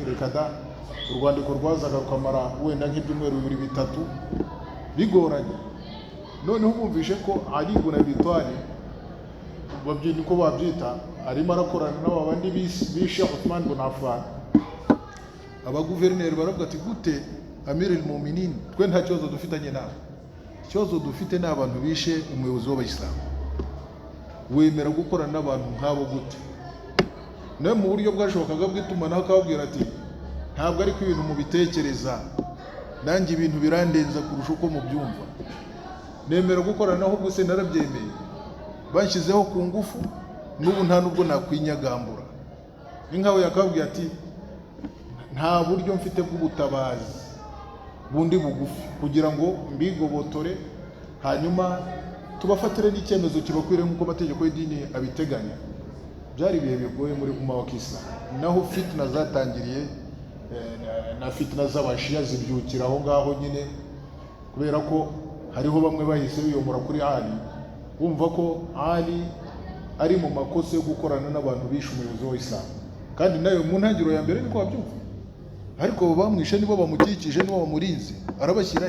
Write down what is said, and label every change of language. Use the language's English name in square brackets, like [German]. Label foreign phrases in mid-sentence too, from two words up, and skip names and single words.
[Kinyarwanda] Reka da, urwandiko rwazaga rukamara wenda nk'ibyumweru 2-3 bigoranye. Noneho bumvishe ko Ali ibn Abi Talib babyita ko babyita arimo arakorana n'aba bandi bishe Uthman ibn Affan. Abaguverineri baravuga ati gute Amir al-Mu'minin, twe nta kibazo dufitanye nawe, ikibazo dufite n'abantu bishe umuyobozi w'Abayisilamu, wemera gukorana n'abantu nk'abo gute? Nawe mu buryo bwashobokaga bw'itumanaho akababwira ati ntabwo ari ko ibintu mubitekereza, nanjye ibintu birandenza kurusha uko mubyumva, nemera gukorana naho gusa narabyemeye, banshyizeho ku ngufu, n'ubu nta nubwo nakwinyagambura. Ninkawe yakabwiye ati nta buryo mfite bw'ubutabazi bundi bugufi kugira ngo mbigobotore, hanyuma tubafatire n'icyemezo kibakwiriye nk'uko amategeko y'idini abiteganya. Byari ibihe bigoye muri umma wa Islam, naho fitna zatangiriye na fitna z'abashiya zibyukira aho ngaho nyine, kubera ko hariho bamwe bahise biyomora kuri Ali, bumva ko Ali ari mu makosa yo gukorana n'abantu bishe umuyobozi wa Islam. Kandi nayo mu ntangiriro ya mbere niko babyumva, ariko abo bamwishe nibo bamukikije, nibo bamurinze, arabashyirayo.